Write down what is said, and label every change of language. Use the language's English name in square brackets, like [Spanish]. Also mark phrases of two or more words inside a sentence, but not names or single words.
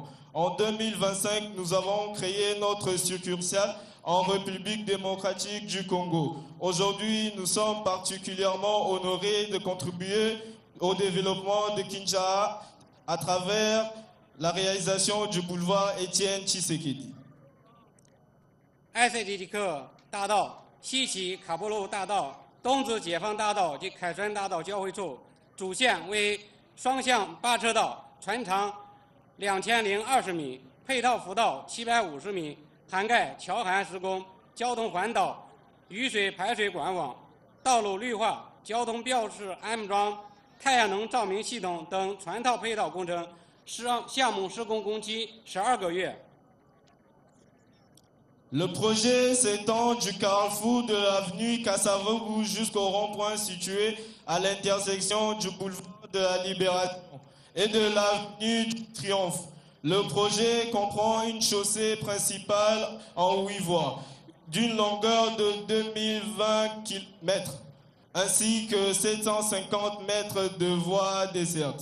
[French] En 2025, nous avons créé notre succursale en République démocratique du Congo. Aujourd'hui, nous sommes particulièrement honorés de contribuer au développement de Kinshasa à travers la réalisation du boulevard Étienne Tshisekedi. [Chinese] ICT 克大道、西起卡波路大道、东至解放大道及凯川大道交汇处，主线为双向8车道，全长2020米，配套辅道750米，涵盖桥涵施工、交通环岛、雨水排水管网、道路绿化、交通标识安装、太阳能照明系统等全套配套工程，项目施工工期12个月。 [French] Le projet s'étend du carrefour de l'avenue Kassavougou jusqu'au rond-point situé à l'intersection du boulevard de la Libération et de l'avenue du Triomphe. Le projet comprend une chaussée principale en 8 voies d'une longueur de 2020 km ainsi que 750 mètres de voies dessertes.